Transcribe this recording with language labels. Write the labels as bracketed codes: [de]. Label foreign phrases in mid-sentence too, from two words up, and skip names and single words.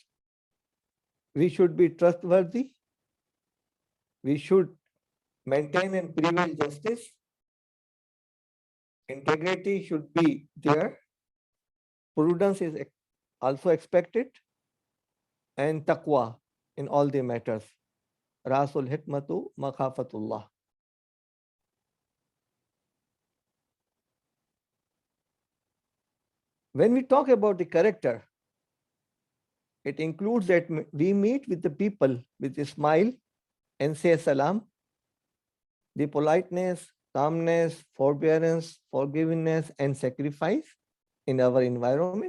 [en] We should be trustworthy. We should maintain and prevail justice. Integrity should be there. Prudence is also expected. And taqwa in all the matters. [ar] رأس الحكمة مخافة الله. [en] When we talk about the character, it includes that we meet with the people with a smile and say salam. The politeness, calmness, forbearance, forgiveness, and sacrifice in our environment.